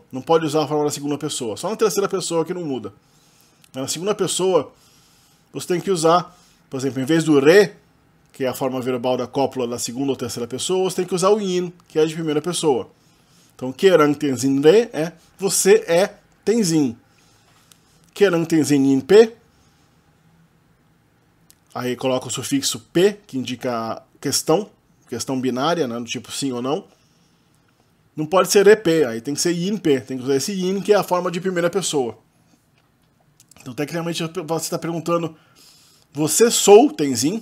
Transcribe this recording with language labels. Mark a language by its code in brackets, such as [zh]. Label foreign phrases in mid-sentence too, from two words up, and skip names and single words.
[pt] Não pode usar a forma da segunda pessoa. Só na terceira pessoa que não muda. Na segunda pessoa, você tem que usar, por exemplo, em vez do re, que é a forma verbal da cópula da segunda ou terceira pessoa, você tem que usar o yin, que é de primeira pessoa. Então, [bo] kerang tenzin re [pt] é você é tenzin. [bo] Kerang tenzin yin pe, [pt] aí coloca o sufixo p, que indica questão binária, né, do tipo sim ou não. Não pode ser ep, aí tem que ser [bo] yin pe, [pt] tem que usar esse yin, que é a forma de primeira pessoa. Então, tecnicamente, você está perguntando, você sou tenzin?